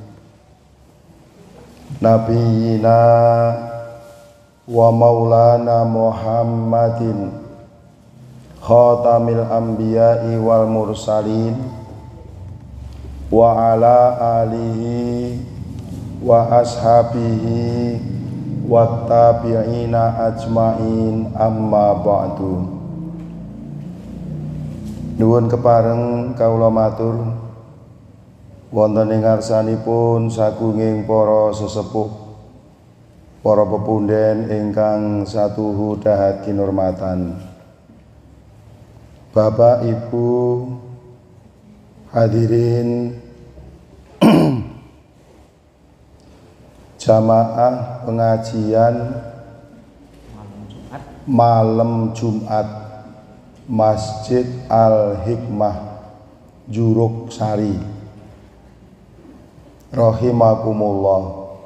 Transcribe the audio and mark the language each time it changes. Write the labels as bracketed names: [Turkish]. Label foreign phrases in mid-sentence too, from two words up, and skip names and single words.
[Arabic] نبينا ومولانا محمد خاتم الأنبياء والمرسلين وعلى آله وأصحابه والتابعين أجمعين، أما بعد. [Javanese] Nuwun kepareng kawula matur wonten ing ngarsanipun sagunging para sesepuh, para pepunden ingkang satuhu dahat kinurmatan, [Indonesian] Bapak Ibu hadirin jamaah pengajian malam Jumat Masjid Al-Hikmah Juruk Sari, rahimakumullah.